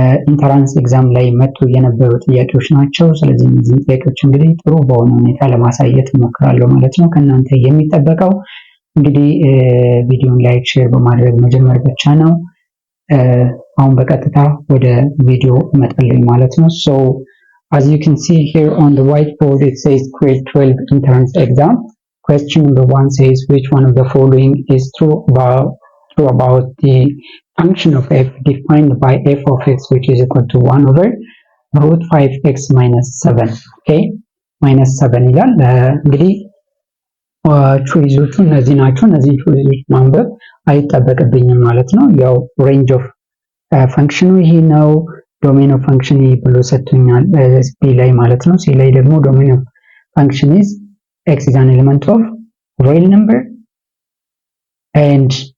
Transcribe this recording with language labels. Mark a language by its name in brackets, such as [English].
[Amharic] ኢንትራንስ ኤግዛም ላይ መጡ የነበሩ ጥያቄዎች ናቸው። ስለዚህ እነዚህ ጥያቄዎች እንግዲህ ጥሩ በሆነ ሁኔታ ለማሳየት እሞክራለሁ ማለት ነው። ከእናንተ የሚጠበቀው እንግዲህ ቪዲዮን ላይክ ሼር በማድረግ መጀመር ብቻ ነው። አሁን በቀጥታ ወደ ቪዲዮ እመጣለሁ ማለት ነው። [English] So as you can see here on the whiteboard it says grade 12 entrance exam. Question number 1 says which one of the following is true about the function of f defined by f of x which is equal to 1 over root 5x minus 7. Okay, minus 7 [Amharic] ይላል። እንግዲህ ቾይዞቹ እነዚህ ናቸው። እነዚህ ቾይዞች ማንበብ አይጠበቅብኝም ማለት ነው። ያው ሬንጅ ኦፍ ፈንክሽኑ ይሄ ነው። ዶሜን ኦፍ ፈንክሽን ይሄ ብሎ ሰጥቶኛል ሲ ላይ ማለት ነው። ሲ ላይ ደግሞ ዶሜን ኦፍ ፈንክሽን is x is an element of real number and